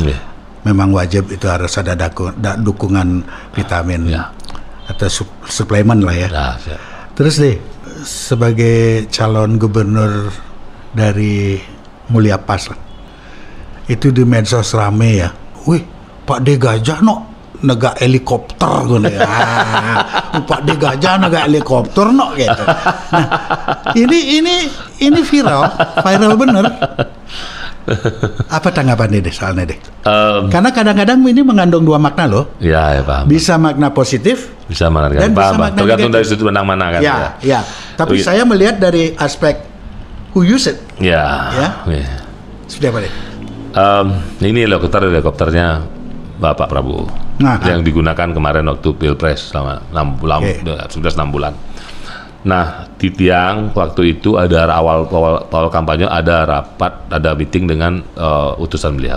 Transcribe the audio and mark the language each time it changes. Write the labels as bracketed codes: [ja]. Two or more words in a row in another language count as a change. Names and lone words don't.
[id] Memang wajib itu harus ada dukungan vitamin atau suplemen lah ya. Terus deh sebagai calon gubernur dari Mulia Pas lah. Itu di medsos rame ya. Wih, Pak D Gajah negak helikopter gitu ya. Pak D Gajah negak helikopter gitu. Nah, ini viral bener. Apa tanggapan deh soalnya deh? Karena kadang-kadang ini mengandung 2 makna loh. Iya, paham. Bisa makna positif, bisa makna dan bisa makna tergantung negatif. dari sudut pandang mana kan. Ya. Tapi saya melihat dari aspek [en] who use it. [id] Ya. Seperti apa deh? Ini helikopternya Bapak Prabowo yang digunakan kemarin waktu Pilpres selama 6 bulan, sudah 6 bulan. Nah, di Tiang waktu itu ada awal kampanye ada rapat, ada meeting dengan utusan beliau.